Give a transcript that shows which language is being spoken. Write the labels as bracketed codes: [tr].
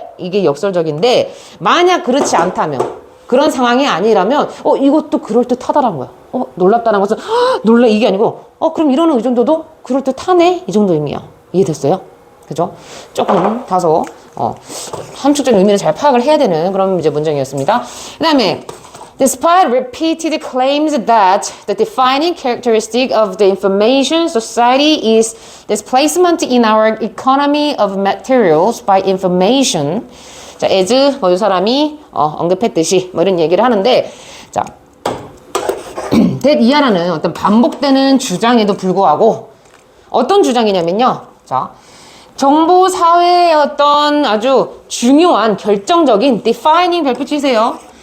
[ko] 이게 역설적인데 만약 그렇지 않다면 그런 상황이 아니라면 이것도 그럴듯하다라는 거야. 놀랍다는 것은 놀라 이게 아니고 그럼 이런 의정도도 그럴듯하네? 이 정도 의미야. 이해됐어요? 그죠? 조금 다소 함축적인 의미를 잘 파악을 해야 되는 그런 이제 문장이었습니다. 그 다음에 [en] Despite repeated claims that the defining characteristic of the information society is displacement in our economy of materials by information. [ko] 자, as 이 사람이 언급했듯이 뭐 이런 얘기를 하는데, 자, that 이하라는 어떤 반복되는 주장에도 불구하고 어떤 주장이냐면요. 자, 정보 사회의 어떤 아주 중요한 결정적인 defining 별표 치세요.